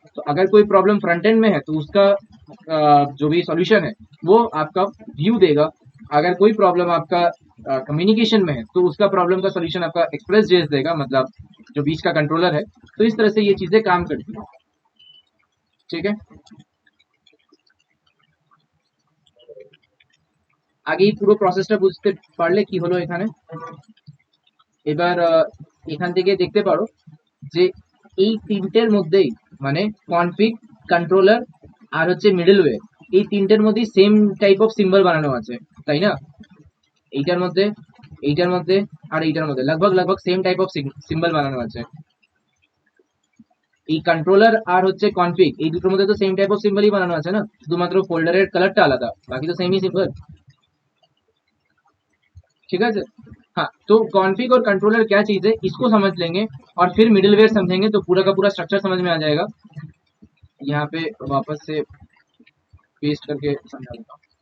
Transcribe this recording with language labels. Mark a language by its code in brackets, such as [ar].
[hi] तो अगर कोई प्रॉब्लम फ्रंट एंड में है तो उसका जो भी सॉल्यूशन है वो आपका व्यू देगा। अगर कोई प्रॉब्लम आपका कम्युनिकेशन में है तो उसका प्रॉब्लम का सॉल्यूशन आपका एक्सप्रेस जेएस देगा, मतलब जो बीच का कंट्रोलर है। तो इस तरह से ये चीजें काम करती है, ठीक है। [bn] আগে এই পুরো প্রসেসটা বুঝতে পারলে কি হলো, এখানে এবার এখান থেকে দেখতে পারো যে এই তিনটের মধ্যেই মানে কনফিগ, কন্ট্রোলার আর হচ্ছে মিডলওয়্যার, এই তিনটের মধ্যে সেম টাইপ অফ সিম্বল বানানো আছে, তাই না? এইটার মধ্যে, এইটার মধ্যে আর এইটার মধ্যে লগভগ লগভগ সেম টাইপ অফ সিম্বল বানানো আছে। এই কন্ট্রোলার আর হচ্ছে কনফিগ, এই দুটোর মধ্যে তো সেম টাইপ অফ সিম্বলই বানানো আছে না, শুধুমাত্র ফোল্ডারের কালারটা আলাদা, বাকি তো সেমই সিম্বল। [hi] ठीक है। हाँ, तो कॉन्फ़िग और कंट्रोलर क्या चीज है इसको समझ लेंगे और फिर मिडिलवेयर समझेंगे तो पूरा का पूरा स्ट्रक्चर समझ में आ जाएगा। यहाँ पे वापस से पेस्ट करके समझा देता हूँ।